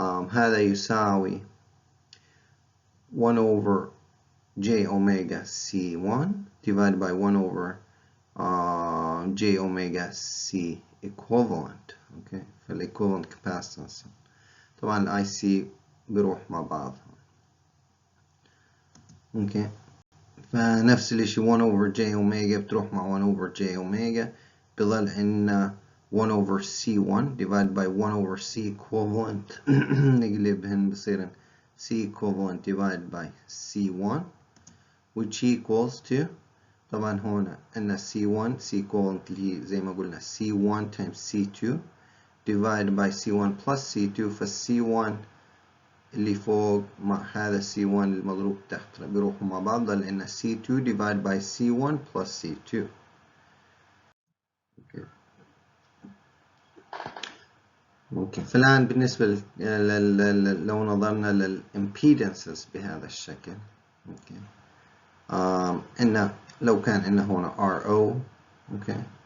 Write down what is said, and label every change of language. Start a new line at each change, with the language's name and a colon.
Arabic: هذا يساوي
English: 1 over J omega C1 divided by 1 over J omega C equivalent. okay.
Arabic: فال-equivalent capacitance طبعا ال IC بيروح مع بعض. اوكي. فنفس الاشي
English: 1 over J omega
Arabic: بتروح مع
English: 1 over J omega،
Arabic: بظل عندنا
English: 1 over C1 divided by 1 over C equivalent
Arabic: نقلبهن بصير
English: C equivalent divided by C1 which equals to،
Arabic: طبعا هون عندنا
English: C1 C equivalent
Arabic: اللي هي زي ما قلنا
English: C1 times C2 divided by C1 plus C2.
Arabic: فالC1 اللي فوق مع هذا C1 المضروب تحت بيروحوا مع بعض، ضل عندنا
English: C2 divided by C1 plus C2.
Arabic: اوكي. اوكي. فالآن بالنسبة لو نظرنا للإمبيدنسز بهذا الشكل، اوكي، عندنا لو كان عندنا هنا RO، اوكي،